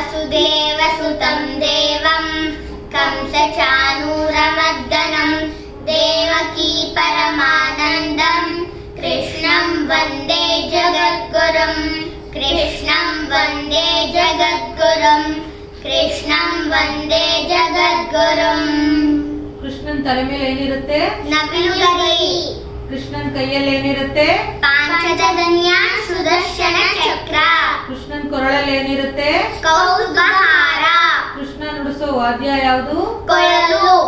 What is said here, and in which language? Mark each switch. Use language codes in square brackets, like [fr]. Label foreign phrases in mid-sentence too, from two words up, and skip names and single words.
[sa] वसुदेवसुतं देवं कंसचाणूरमर्दनं देवकी परमानन्दं कृष्णं वन्दे जगद्गुरुं कृष्णं वन्दे जगद्गुरुं कृष्णं वन्दे जगद्गुरुं [kn] ಕೃಷ್ಣನ್ ತಲೆ ಮೇಲೆ ಏನಿರುತ್ತೆ? ನವಿಲುಗರಿ. ಕೃಷ್ಣನ್ ಕೈಯಲ್ಲಿ ಏನಿರುತ್ತೆ? ಪಾಂಚಜನ್ಯ ಸುದರ್ಶನ ಚಕ್ರ. ಕೃಷ್ಣನ್ ಕೊರಳಲ್ಲಿ ಏನಿರುತ್ತೆ? ಕೌಸ್ತುಭಹಾರ. ಕೃಷ್ಣ ನುಡಿಸೋ ವಾದ್ಯ ಯಾವುದು? ಕೊಳಲು.